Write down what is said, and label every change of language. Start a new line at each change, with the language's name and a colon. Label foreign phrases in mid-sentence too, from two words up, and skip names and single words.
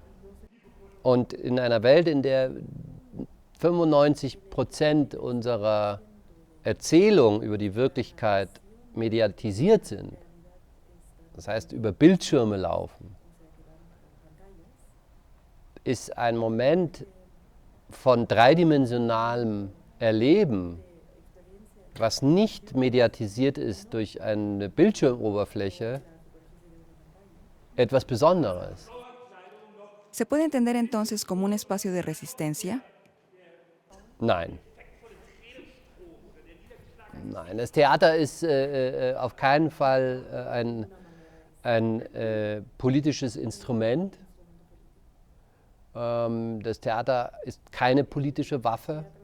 German: Und in einer Welt, in der 95% unserer Erzählungen über die Wirklichkeit mediatisiert sind, das heißt über Bildschirme laufen, ist ein Moment von dreidimensionalem Erleben, was nicht mediatisiert ist durch eine Bildschirmoberfläche, etwas Besonderes.
Spanish: ¿Se puede entender entonces como un espacio de resistencia?
German: Nein. Nein, das Theater ist auf keinen Fall ein politisches Instrument. Das Theater ist keine politische Waffe.